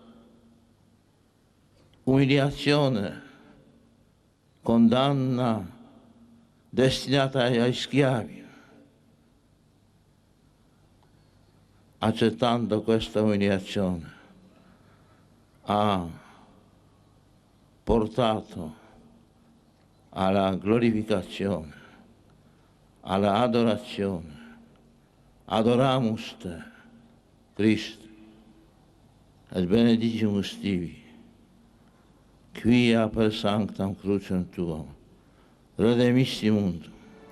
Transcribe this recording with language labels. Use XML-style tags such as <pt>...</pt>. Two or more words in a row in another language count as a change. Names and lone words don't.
<it>umiliazione, condanna destinata ai schiavi, accettando questa umiliazione, ha portato alla glorificazione, alla adorazione.</it> <la>Adoramus te, Christ, et benedicimus tibi. quia per sanctam crucem tuam, redemissi mundum,</la>